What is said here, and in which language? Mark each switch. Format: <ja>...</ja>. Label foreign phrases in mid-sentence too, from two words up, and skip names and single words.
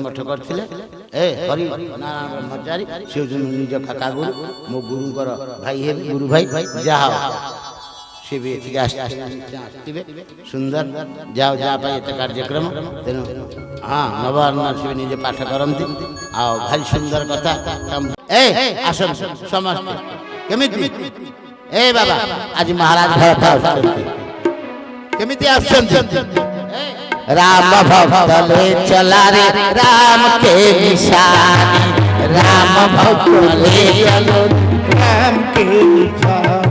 <or>ମଠ କରିଥିଲେ ହରି ନାରାୟଣ ବ୍ରହ୍ମଚାରୀ ସେ ହେଉଛନ୍ତି ନିଜ କାକା ଗୁରୁ ମୋ ଗୁରୁଙ୍କର ଭାଇ ହେବେ ଗୁରୁ ଭାଇ ଯାହା ସେ ବି ଏଠିକି ଆସିଥିବେ ସୁନ୍ଦର ଯାହା ପାଇଁ ଏତେ କାର୍ଯ୍ୟକ୍ରମ ତେଣୁ ହଁ ନବାନ୍ନ ସେ ନିଜେ ପାଠ କରନ୍ତି ଆଉ ଭାରି ସୁନ୍ଦର କଥା ଆସନ୍ତୁ ସମସ୍ତେ କେମିତି ବାବା ଆଜି ମହାରାଜ ଆସୁଛନ୍ତି କେମିତି ଆସୁଛନ୍ତି</or> <hi>राम भक्त ले चला रे राम के निशानी राम भक्त ले चलो राम के निशानी</hi>